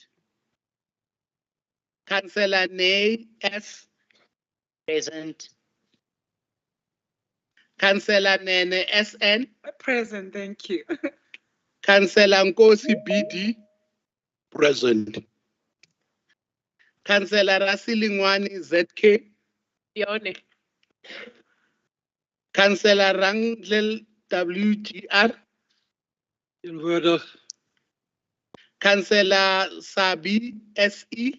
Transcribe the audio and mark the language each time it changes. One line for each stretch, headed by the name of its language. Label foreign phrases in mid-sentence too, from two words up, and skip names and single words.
English: Councillor Nay, S. Present. Councillor Nene, SN. Present, thank you. Councillor Nkosi, BD. Present. Councillor Rasilingwani, ZK. Yone. Councillor Rangel, WGR. Inverter. Councillor Sabi, SE.